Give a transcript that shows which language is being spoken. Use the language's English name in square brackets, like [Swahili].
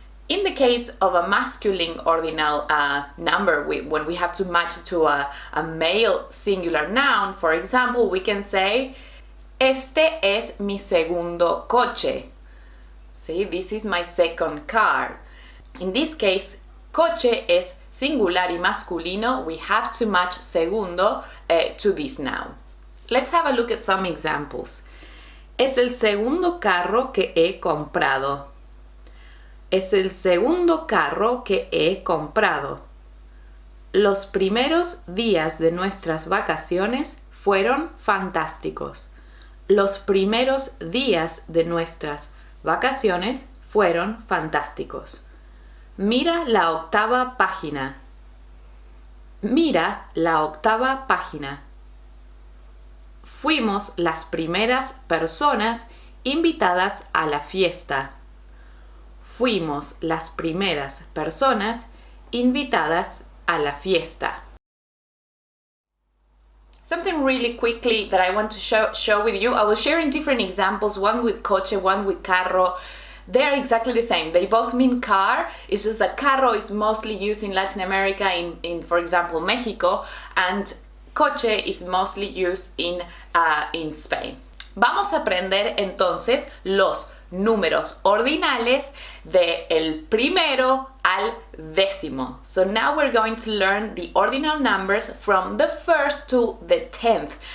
[English] In the case of a masculine ordinal number, when we have to match it to a male singular noun, for example, we can say, [Spanish] este es mi segundo coche. [English] See, this is my second car. In this case, coche is singular y masculino. We have to match segundo to this noun. Let's have a look at some examples. [Spanish] Es el segundo carro que he comprado. Es el segundo carro que he comprado. Los primeros días de nuestras vacaciones fueron fantásticos. Los primeros días de nuestras vacaciones fueron fantásticos. Mira la octava página. Mira la octava página. Fuimos las primeras personas invitadas a la fiesta. Fuimos las primeras personas invitadas a la fiesta. [English] Something really quickly that I want to share with you. I was sharing different examples, one with coche, one with carro. They're exactly the same. They both mean car. It's just that carro is mostly used in Latin America, in for example, Mexico, and coche is mostly used in Spain. [Spanish] Vamos a aprender entonces los números ordinales de el primero al décimo. [English] So now we're going to learn the ordinal numbers from the first to the 10th.